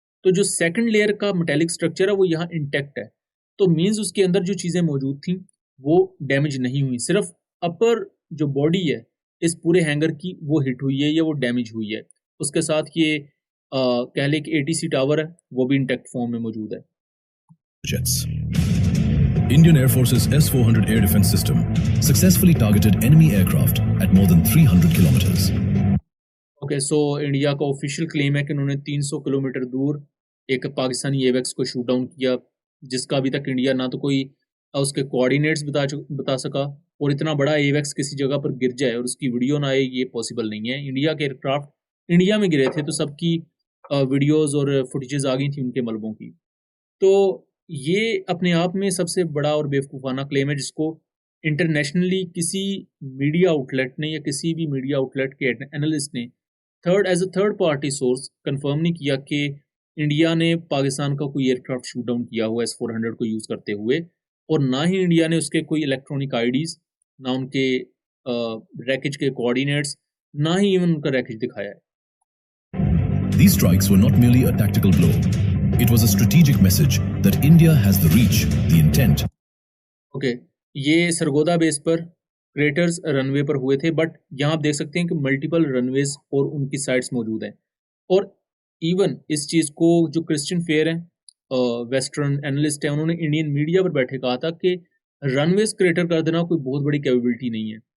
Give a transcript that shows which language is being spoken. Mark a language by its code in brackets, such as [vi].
[hi] तो जो second layer का मेटेलिक स्ट्रक्चर है वो यहाँ इंटैक्ट है। तो मीन्स उसके अंदर जो चीज़ें मौजूद थी वो डैमेज नहीं हुई, सिर्फ अपर जो बॉडी है इस पूरे हैंगर की वो हिट हुई है या वो डैमेज हुई है। उसके साथ ये कह लें कि ATC टावर है वो भी इंटैक्ट फॉर्म में मौजूद है। [en] Jets. Indian Air Force's S-400 air defense system successfully targeted enemy aircraft at more than 300 kilometers. [hi] Okay, so India का ऑफिशियल क्लेम है कि उन्होंने 300 किलोमीटर दूर एक पाकिस्तानी एवेक्स को शूट डाउन किया, जिसका अभी तक इंडिया ना तो कोई उसके कोऑर्डिनेट्स बता सका, और इतना बड़ा एवेक्स किसी जगह पर गिर जाए और उसकी वीडियो ना आए, ये पॉसिबल नहीं है। इंडिया के एयरक्राफ्ट इंडिया में गिरे थे तो सबकी वीडियोज़ और फुटेजेस आ गई थी उनके मलबों की। तो ये अपने आप में सबसे बड़ा और बेवकूफ़ाना क्लेम है, जिसको इंटरनेशनली किसी मीडिया आउटलेट ने या किसी भी मीडिया आउटलेट के एनालिस्ट ने [en] as a third party source [hi] confirm नहीं किया कि इंडिया ने पाकिस्तान का कोई एयरक्राफ्ट शूट डाउन किया हुआ S-400 को यूज़ करते हुए, और ना ही इंडिया ने उसके कोई इलेक्ट्रॉनिक आईडीज़, ना उनके रैकेज के कोऑर्डिनेट्स, ना ही इवन उनका रैकेज दिखाया है। [en] These strikes were not merely a tactical blow. It was a strategic message that India has the reach, the intent. [hi] Okay, ये सरगोदा बेस पर क्रेटर्स रनवे पर हुए थे, बट यहाँ आप देख सकते हैं कि मल्टीपल रनवेज और उनकी साइट्स मौजूद हैं। और इवन इस चीज़ को जो क्रिश्चियन फेयर है, वेस्टर्न एनालिस्ट है, उन्होंने इंडियन मीडिया पर बैठे कहा था कि रनवेज क्रेटर कर देना कोई बहुत बड़ी कैपेबिलिटी नहीं है।